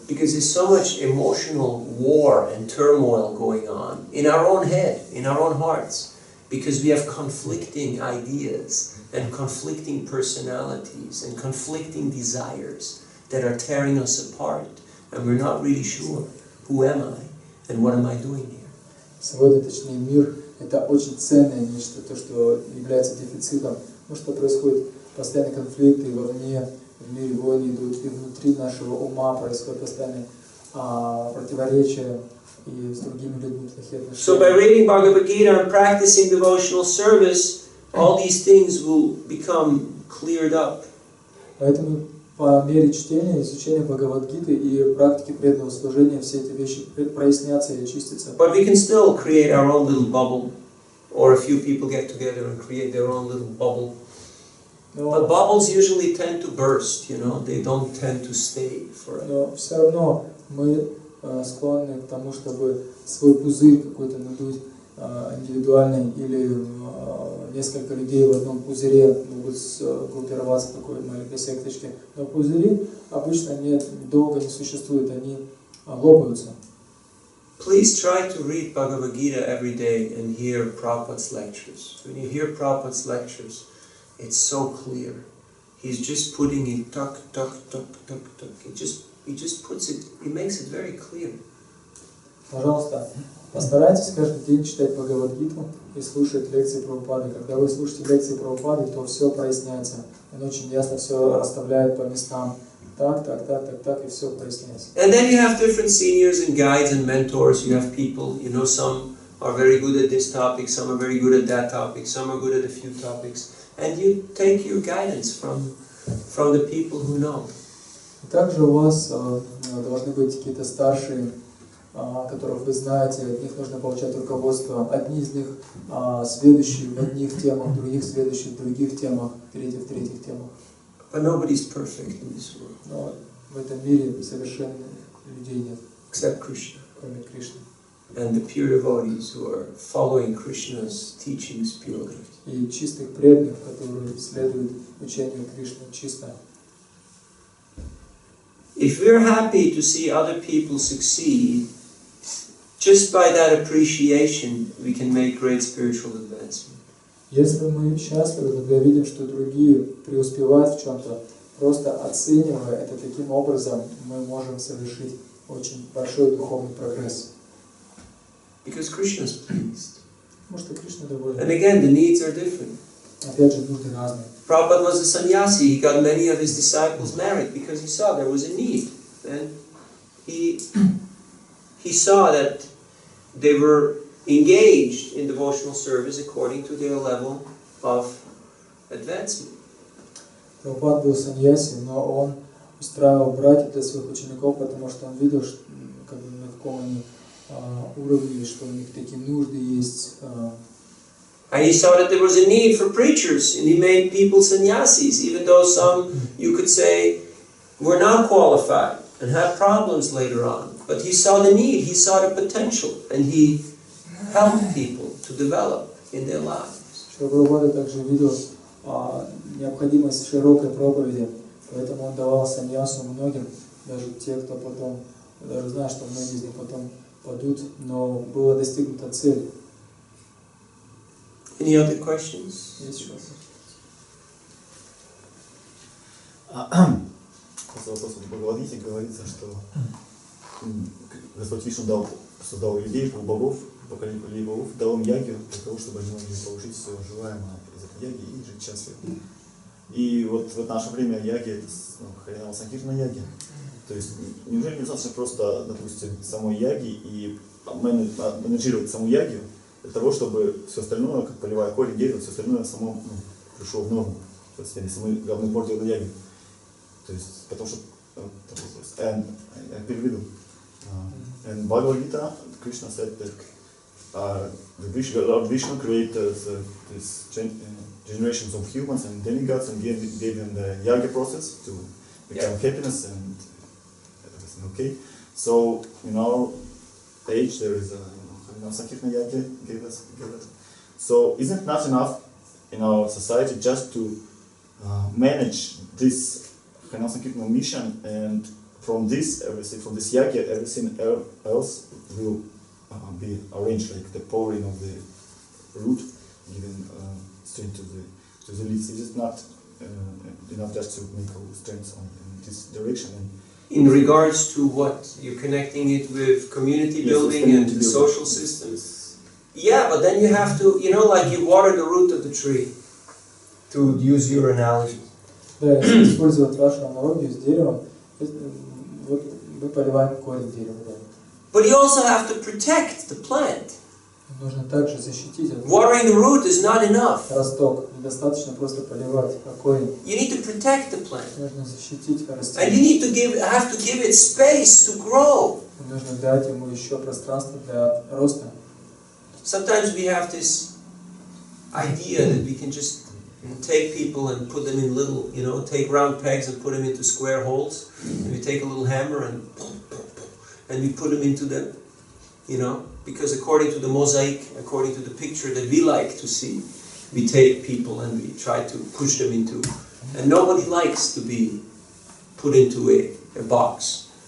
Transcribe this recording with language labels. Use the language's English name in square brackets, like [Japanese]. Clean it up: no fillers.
[English] Because there's so much emotional war and turmoil going on in our own head, in our own hearts. Because we have conflicting ideas and conflicting personalities and conflicting desires that are tearing us apart. And we're not really sure, who am I and what am I doing here? [Russian] Сегодня, точнее, мир – это очень ценное нечто, то, что является дефицитом. Потому что происходят постоянные конфликты вовне, в мире войны идут, и внутри нашего ума происходят постоянные противоречия и с другими людьми плохие отношения. [English] So by reading Bhagavad Gita and practicing devotional service, all these things will become cleared up. [Russian] Поэтому, по мере чтения, изучения Бхагавад-гиты и практики преданного служения все эти вещи прояснятся и очистятся. [English] But we can still create our own little bubble, or a few people get together and create their own little bubble. But bubbles usually tend to burst, you know, they don't tend to stay forever. [Russian] Но все равно мы склонны к тому, чтобы свой пузырь какой-то надуть индивидуальный, или несколько людей в одном пузыре могут группироваться в такой маленькой секточке. Но пузыри обычно долго не существуют, они лопаются. [English] Please try to read Bhagavad Gita every day and hear Prabhupada's lectures. When you hear Prabhupada's lectures, it's so clear. He's just putting it tuck, tuck, tuck, tuck, tuck. He just puts it, he makes it very clear. [Russian] Пожалуйста, постарайтесь каждый день читать Бхагавад-гиту и слушать лекции Прабхупады. Когда вы слушаете лекции Прабхупады, то все проясняется. Он очень ясно все расставляет по местам. Так, и все проясняется. [English] And then you have different seniors and guides and mentors. You have people, you know, some are very good at this topic, some are very good at that topic, some are good at a few topics. And you take your guidance from the people who know. [Russian] Также у вас должны быть какие-то старшие, которых вы знаете, от них нужно получать руководство. Одни из них сведущие в одних темах, других сведущие в других темах, третьи в третьих темах. [English] But nobody's perfect in this world. [Russian] Но в этом мире совершенных людей нет, [English] except Krishna. [Russian] Кроме Кришны. [English] And the pure devotees who are following Krishna's teachings purely. [Russian] И чистых преданных, которые следуют учению Кришны чисто. [English] If we're happy to see other people succeed, just by that appreciation, we can make great spiritual advancement. [Russian] Если мы счастливы, когда видим, что другие преуспевают в чем-то, просто оценивая это таким образом, мы можем совершить очень большой духовный прогресс. [English] Because Krishna is pleased. [Russian] Потому что Кришна доволен. [English] And again, the needs are different. [Russian] Опять же, нужды разные. [English] Prabhupada was a sannyasi. He got many of his disciples married because he saw there was a need. And he saw that they were engaged in devotional service according to their level of advancement. [Russian] Прабхупада был саньяси, но он устраивал браки для своих учеников, потому что он видел, на каком они уровне, что у них такие нужды есть. [English] And he saw that there was a need for preachers, and he made people sannyasis, even though some, you could say, were not qualified and had problems later on. But he saw the need, he saw the potential, and he helped people to develop in their lives. [Russian] Прабхупада также видел необходимость широкой проповеди, поэтому он давал саньясу многим, даже те, кто потом, даже зная, что многие из них потом падут, но была достигнута цель. [English] Any other questions? [Russian] Есть еще вопросы? После вопроса в Бхагавад-гите говорится, что Господь Вишну создал людей, полубогов, поколению людей богов, дал им ягью для того, чтобы они могли получить все желаемое из этой яги и жить счастливо. И вот в наше время яги — это Харинама Санкиртана яги. То есть неужели недостаточно просто, допустим, самой яги и менеджировать саму ягию для того, чтобы все остальное, как полевая корень дерева, все остальное само пришло в норму. То есть если мы главный пор делаем яги. То есть, потому что я переведу. [English] In Bhagavad Gita, Krishna said that Lord Vishnu created this generations of humans and demigods and gave them the yaga process to become happiness and everything. Okay, so in our age there is a Sankirtana yaga gave us. So isn't it not enough in our society just to manage this Sankirtana mission, and from this yaga everything else will be arranged, like the pouring of the root, giving strength to the leaves. It is not enough just to make our strength in this direction. In regards to what? You're connecting it with community building and the social systems? Yeah, but then you have to, like you water the root of the tree, to use your analogy. [Russian] Да, если использовать вашу аналогию с деревом, вот мы поливаем корень дерева. [English] But you also have to protect the plant. [Russian] Нужно также защитить этот [English] Watering the root is not enough. [Russian] росток. Недостаточно просто поливать корень. [English] You need to protect the plant. [Russian] Нужно защитить [English] And [Russian] растение. [English] you need to have to give it space to grow. [Russian] Нужно дать ему еще пространство для роста. [English] Sometimes we have this idea that we can just take people and put them in little, take round pegs and put them into square holes. And we take a little hammer and we put them into them, because according to the mosaic, according to the picture that we like to see, we take people and we try to push them into, and nobody likes to be put into a box.